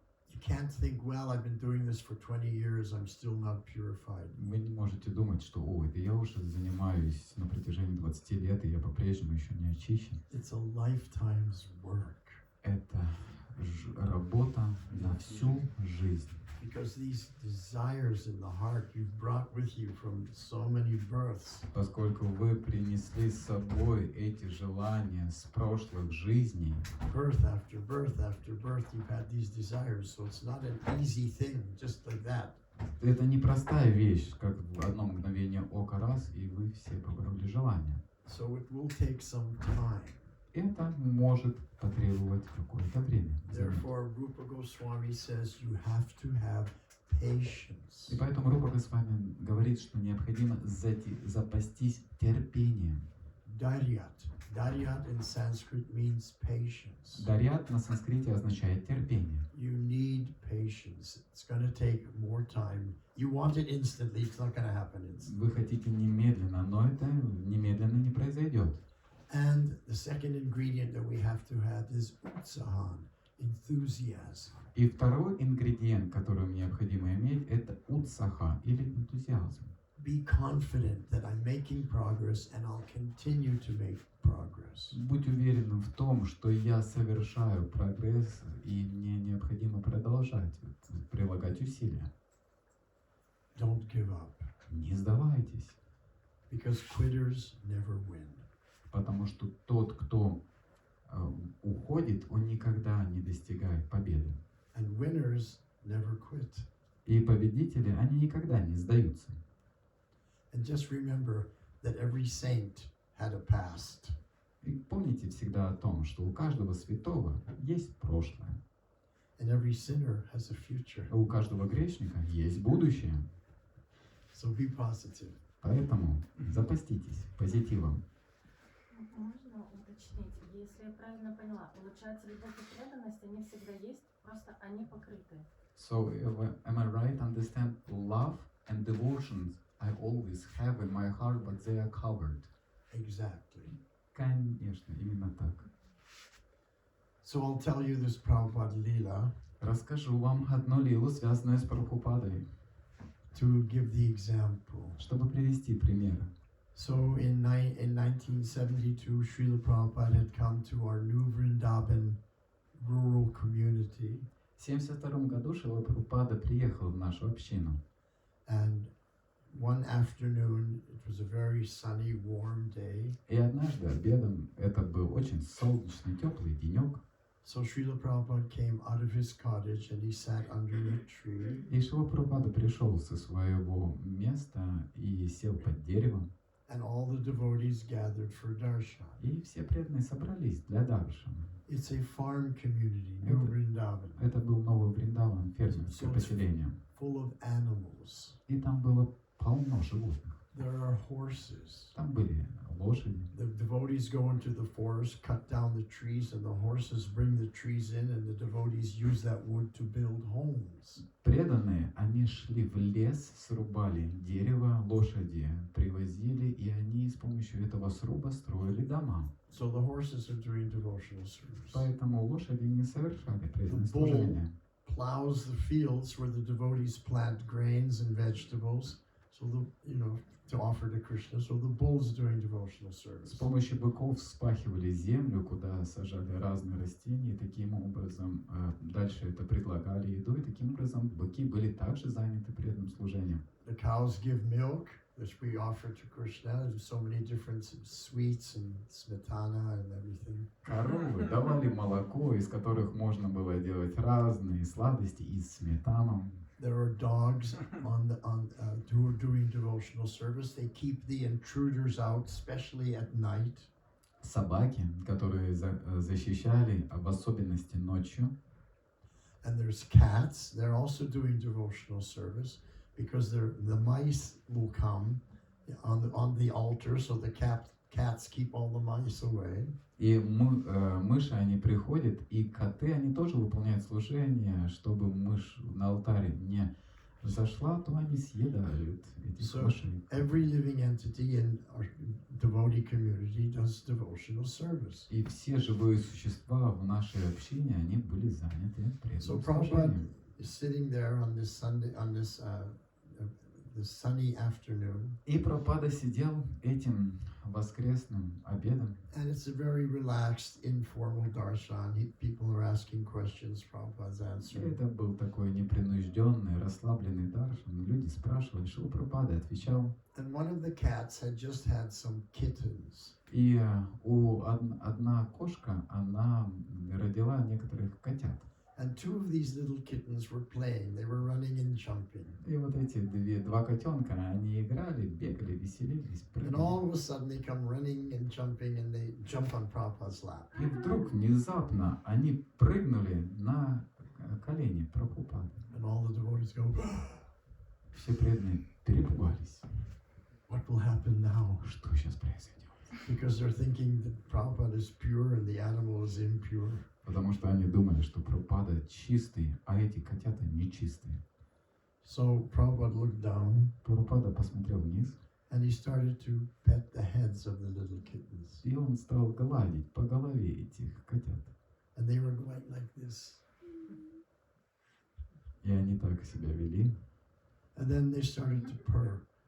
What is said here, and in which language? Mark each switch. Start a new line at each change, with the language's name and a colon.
English: You can't think, well, I've been doing this for 20 years, I'm still not purified.
Russian: Вы не можете думать, что это я уже занимаюсь на протяжении 20 лет, и я по-прежнему еще не очищен.
English: It's a lifetime's work.
Russian: Это работа на всю жизнь.
English: Because these desires in the heart you've brought with you from so many births.
Russian: Поскольку вы принесли с собой эти желания с прошлых жизней,
English: Birth after birth after birth, you've had these desires. So it's not an easy thing, just like that.
Russian: это непростая вещь, как в одно мгновение ока раз, и вы все побороли желания.
English: So it will take some time.
Russian: Это может потребовать какое-то время.
English: Therefore, Rupa Goswami says you have to have patience.
Russian: И поэтому Рупа Госвами говорит, что необходимо запастись терпением.
English: Daryat. Daryat in Sanskrit means patience.
Russian: Дарьят на санскрите означает терпение.
English: You need patience. It's going to take more time. You want it instantly, it's not going to happen instantly.
Russian: Вы хотите немедленно, но это немедленно не произойдет.
English: And the second ingredient that we have to have is utsahan, enthusiasm.
Russian: И второй ингредиент, который необходимо иметь, это утсаха или энтузиазм.
English: Be confident that I'm making progress and I'll continue to make progress.
Russian: Будь уверенным в том, что я совершаю прогресс, и мне необходимо продолжать прилагать усилия.
English: Don't give up,
Russian: Не сдавайтесь,
English: because quitters never win.
Russian: потому что тот, кто уходит, он никогда не достигает победы.
English: And winners never quit.
Russian: И победители, они никогда не сдаются.
English: And just remember that every saint had a past.
Russian: И помните всегда о том, что у каждого святого есть прошлое,
English: And every sinner has a future.
Russian: а у каждого грешника есть будущее.
English: So be positive.
Russian: Поэтому запаститесь позитивом. Можно уточнить, если я правильно поняла, получается, любовь и преданность, они всегда есть, просто они покрыты.
English: So, am I right? Understand, love and devotions I always have in my heart, but they are covered. Exactly.
Russian: Конечно, именно так.
English: So I'll tell you this Prabhupada Leela.
Russian: Расскажу вам одну лилу, связанную с Прабхупадой,
English: to give the example.
Russian: чтобы привести пример.
English: So in 1972, Srila Prabhupada had come to our new Vrindavan rural community,
Russian: В 1972 году Шрила Прабхупада приехал в нашу общину.
English: and one afternoon, it was a very sunny, warm day,
Russian: И однажды обедом, это был очень солнечный, теплый денек,
English: so Srila Prabhupada came out of his cottage and he sat under a tree,
Russian: и Шрила Прабхупада пришел со своего места и сел под деревом,
English: and all the devotees gathered for darshan.
Russian: и все преданные собрались для даршана.
English: It's a farm community, New Vrindavan,
Russian: Это был новый Вриндаван, фермерское поселение.
English: full of animals.
Russian: И там было полно животных.
English: There are horses.
Russian: Там были лошади.
English: The devotees go into the forest, cut down the trees, and the horses bring the trees in, and the devotees use that wood to build homes.
Russian: Преданные, они шли в лес, срубали дерево, лошади привозили, и они с помощью этого сруба строили дома.
English: So the horses are doing devotional service.
Russian: Поэтому лошади не совершали преданное
English: The bull
Russian: служение.
English: plows the fields where the devotees plant grains and vegetables, so to offer to Krishna. So the bull's doing devotional
Russian: С
English: service.
Russian: помощью быков вспахивали землю, куда сажали разные растения, и таким образом дальше это предлагали еду, и таким образом быки были также заняты преданным служением.
English: The cows give milk, which we offer to Krishna. There's so many different sweets and smetana and everything.
Russian: Коровы давали молоко, из которых можно было делать разные сладости из сметану.
English: There are dogs who are doing devotional service. They keep the intruders out, especially at night.
Russian: Собаки, которые защищали, в особенности ночью.
English: And there's cats. They're also doing devotional service because the mice will come on the altar, so the cats keep all the mice away.
Russian: И мыши, они приходят, и коты, они тоже выполняют служение, чтобы мышь на алтаре не зашла, то они съедают этих мышей.
English: Every living entity in our devotee community does devotional service.
Russian: И все живые существа в нашей общине, они были заняты
English: So
Russian: преданным
English: Prabhupada
Russian: служением.
English: is sitting there on this Sunday, on this sunny afternoon,
Russian: И Прабхупада сидел этим воскресным обедом.
English: and it's a very relaxed, informal darshan. People are asking questions, Prabhupada's
Russian: И
English: answering.
Russian: это был такой непринужденный, расслабленный даршан. Люди спрашивали, Шрила Прабхупада отвечал.
English: And one of the cats had just had some kittens.
Russian: И одна кошка, она родила некоторых котят.
English: And two of these little kittens were playing. They were running and jumping.
Russian: И вот эти два котенка, они играли, бегали, веселились,
English: And
Russian: прыгали.
English: all of a sudden they come running and jumping and they jump on Prabhupada's lap.
Russian: И вдруг, внезапно, они прыгнули на колени Прабхупады.
English: And all the devotees go,
Russian: Все преданные перепугались.
English: what will happen now?
Russian: Что сейчас произойдет?
English: Because they're thinking that Prabhupada is pure and the animal is impure.
Russian: Потому что они думали, что Прабхупада чистый, а эти котята нечистые.
English: So Prabhupada looked down
Russian: Прабхупада посмотрел вниз,
English: and he started to pet the heads of the little kittens.
Russian: и он стал гладить по голове этих котят.
English: And they were going like this.
Russian: И они так себя вели.
English: And then they started to purr.